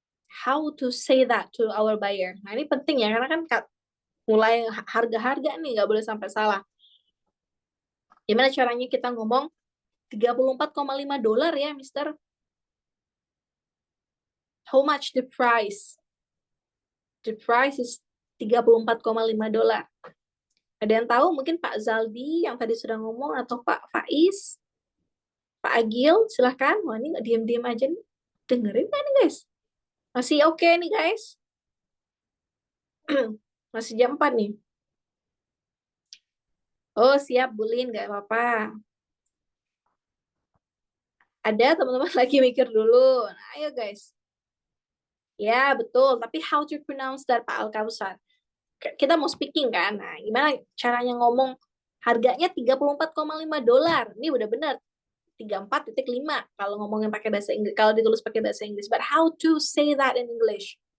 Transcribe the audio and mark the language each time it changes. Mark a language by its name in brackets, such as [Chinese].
[English] how to say that to our buyer. [Indonesian] Nah, ini penting ya, karena kan mulai harga-harga nih, nggak boleh sampai salah. Gimana caranya kita ngomong $34,5 ya, Mister? [English] How much the price? The price is $34,5. [Indonesian] Ada yang tahu? Mungkin Pak Zaldi yang tadi sudah ngomong, atau Pak Faiz, Pak Agil, silahkan. Wah, ini nggak diam-diam aja nih. Dengerin kan nih, guys? Masih oke nih, guys? Masih jam 4 nih. Oh, siap, Bulin, nggak apa-apa. Ada teman-teman lagi mikir dulu. Nah, ayo, guys. Ya, betul. Tapi [English] how to pronounce that, Pak Al-Kausar? [Indonesian] Kita mau speaking kan? Nah, gimana caranya ngomong harganya $34,5? Ini udah benar. 34,5 kalau ngomongin pakai bahasa Inggris, kalau ditulis pakai bahasa Inggris. [English] But how to say that in English?